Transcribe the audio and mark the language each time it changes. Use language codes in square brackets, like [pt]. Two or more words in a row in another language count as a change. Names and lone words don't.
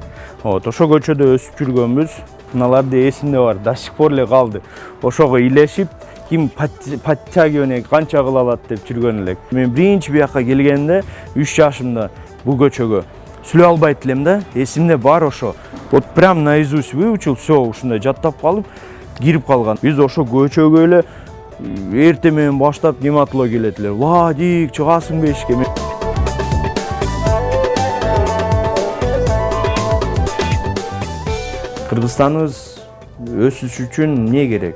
[ky] Вот, ошо көчөдө өсүп жүргөнбүз. Мыналарды эсимде бар, [ru] до сих пор [ky] эле калды. Ошого илешип, ким подтягивание канча кыла алат деп жүргөн элек. Мен биринчи бияка келгенде 3 жашымда бул көчөгө сүйлөй албайт элем да, эсимде бар ошо. [ru] Вот прям наизусть выучил, все [ky] ушундай жаттап калып, кирип калган. Биз ошо көчөгө эле эртең менен баштап нематыло келет эле. Вадик, чыгасың бешикке. Кыргызстаныбыз өсүш үчүн эмне керек?